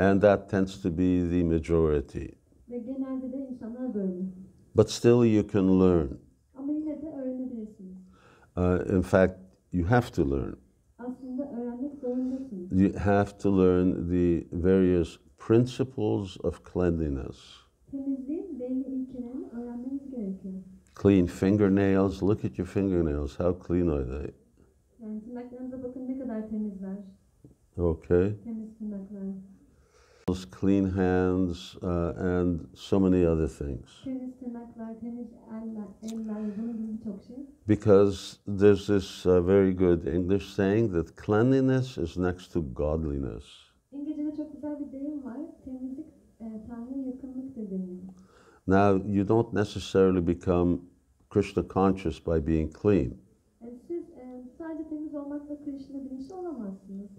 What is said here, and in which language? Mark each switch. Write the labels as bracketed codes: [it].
[en] And that tends to be the majority. [tr] Ve genelde de insanlar böyle. [en] But still you can learn. [tr] Ama yine de öğrenebilirsiniz. [en] In fact, you have to learn. [tr] Aslında öğrenmek zorundasınız. [en] You have to learn the various principles of cleanliness. [tr] Temizliğin belli ilkelerini öğrenmeniz gerekiyor. [en] Clean fingernails. Look at your fingernails. How clean are they? [tr] Yani tırnaklarınıza bakın ne kadar temizler. [en] Okay. [tr] Temiz tırnaklar. [en] Clean hands and so many other things. [tr] Temiz tırnaklar, temiz eller, bunun gibi birçok şey. [en] Because there's this very good English saying that cleanliness is next to godliness. [tr] İngilizce'de çok güzel bir deyim var. Temizlik Tanrı'ya yakınlıktır deniyor. [en] Now, you don't necessarily become Krishna conscious by being clean. [tr] Siz sadece temiz olmakla Krishna bilinçli olamazsınız.